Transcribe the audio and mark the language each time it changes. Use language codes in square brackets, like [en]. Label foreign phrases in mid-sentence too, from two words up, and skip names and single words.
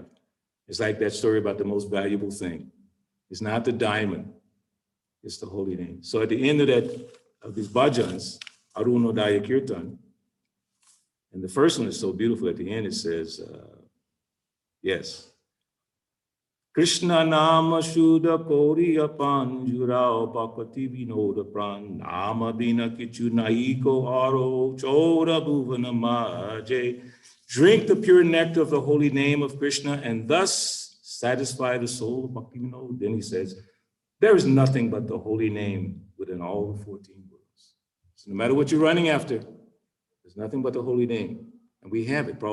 [en] It's like that story about the most valuable thing. It's not the diamond, it's the holy name. So at the end of these bhajans, Arunodaya Kirtan, and the first one is so beautiful. At the end it says, yes, [bn] কৃষ্ণ নাম শুদ্ধ করিয়া পান জুড়াও ভক্তি বিনোদ প্রাণ নাম বিনা কিছু নাইকো আর চৌদ্দ ভুবন মাঝে. [en] Drink the pure nectar of the holy name of Krishna and thus satisfy the soul of Bhakti Vinod. Then he says, there is nothing but the holy name within all the 14 worlds. So no matter what you're running after, there's nothing but the holy name. And we have it.